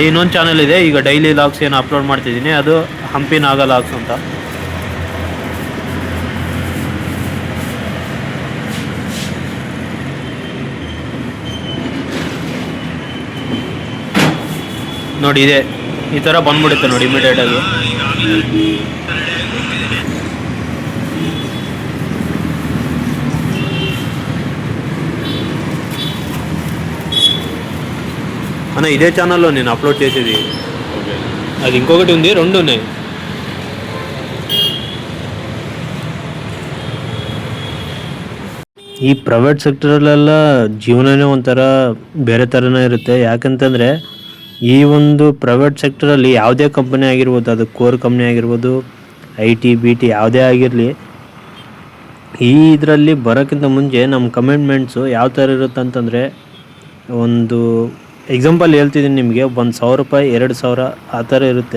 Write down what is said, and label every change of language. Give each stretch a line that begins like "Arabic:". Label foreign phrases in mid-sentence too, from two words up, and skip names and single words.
Kannada: ಇನ್ನೊಂದು ಚಾನಲ್ ಇದೆ, ಈಗ
English: daily logs
Kannada: ಏನು ಅಪ್ಲೋಡ್ ಮಾಡ್ತಿದ್ದೀನಿ, ಅದು ಹಂಪಿ ನಾಗ ಲಾಗ್ಸ್ ಅಂತ. ನೋಡಿ, ಇದೆ ಈ ಥರ ಬಂದ್ಬಿಡುತ್ತೆ ನೋಡಿ ಇಮಿಡಿಯೇಟಾಗಿ.
Telugu: అన్న ఇదే ఛానల్లో నేను అప్లోడ్ చేసేది. అది ఇంకొకటి ఉంది, 2 ఉన్నాయి.
Kannada: ಈ ಪ್ರೈವೇಟ್ ಸೆಕ್ಟರಲ್ಲೆಲ್ಲ ಜೀವನನೇ ಒಂಥರ ಬೇರೆ ಥರನೇ ಇರುತ್ತೆ. ಯಾಕಂತಂದರೆ ಈ ಒಂದು ಪ್ರೈವೇಟ್ ಸೆಕ್ಟರಲ್ಲಿ ಯಾವುದೇ ಕಂಪನಿ ಆಗಿರ್ಬೋದು, ಅದು
English: core company
Kannada: ಆಗಿರ್ಬೋದು, IT BT ಯಾವುದೇ ಆಗಿರಲಿ, ಈ ಇದರಲ್ಲಿ ಬರೋಕ್ಕಿಂತ ಮುಂಚೆ ನಮ್ಮ ಕಮಿಟ್ಮೆಂಟ್ಸು ಯಾವ ಥರ ಇರುತ್ತೆ ಅಂತಂದರೆ, ಒಂದು ಎಕ್ಸಾಂಪಲ್ ಹೇಳ್ತಿದ್ದೀನಿ ನಿಮಗೆ, 1,000 ರೂಪಾಯಿ, 2,000 ಆ ಥರ ಇರುತ್ತೆ.